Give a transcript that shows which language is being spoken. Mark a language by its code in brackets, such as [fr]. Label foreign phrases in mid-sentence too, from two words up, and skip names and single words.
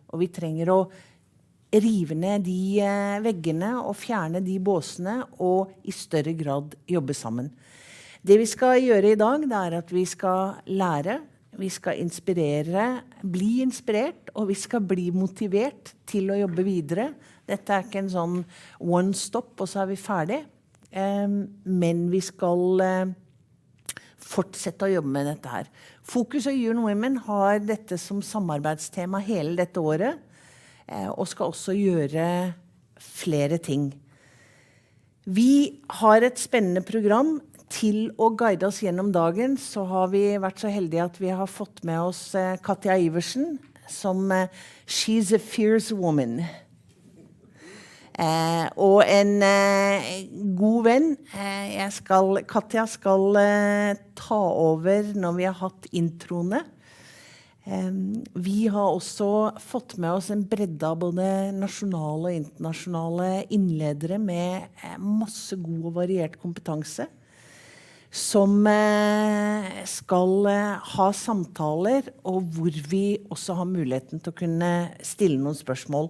[no] Og vi trenger å rive ned de veggene og fjerne de båsene og i større grad jobbe sammen. Det vi skal gjøre i dag, det at vi skal lære, vi skal inspirere, bli inspirert, og vi skal bli motivert til å jobbe videre. Dette ikke en sånn [en] one stop, [no] og så vi ferdig. Men vi skal fortsette å jobbe med dette her. Fokus og UN Women har dette som samarbeidstema hele dette året, og skal også gjøre flere ting. Vi har et spennende program. Til å guide oss gjennom dagen så har vi vært så heldige at vi har fått med oss Katja Iversen som [en] «She's a fierce woman». [no] Og en god venn. Katja skal ta over når vi har hatt introene. Vi har også fått med oss en bredde av både nasjonale og internasjonale innledere med masse god og variert kompetanse, som skal ha samtaler, og hvor vi også har muligheten til å kunne stille noen spørsmål.